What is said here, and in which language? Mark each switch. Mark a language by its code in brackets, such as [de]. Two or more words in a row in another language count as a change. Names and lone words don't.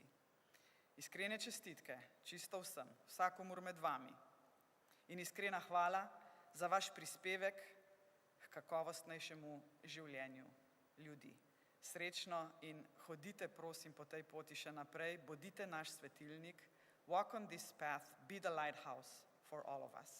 [sl] Iskrene čestitke, čisto vsem, vsakomur med vami. In iskrena hvala za vaš prispevek k kakovostnejšemu življenju ljudi. Srečno in hodite, prosim, po tej poti še naprej, bodite naš svetilnik. [en] Walk on this path, be the lighthouse for all of us.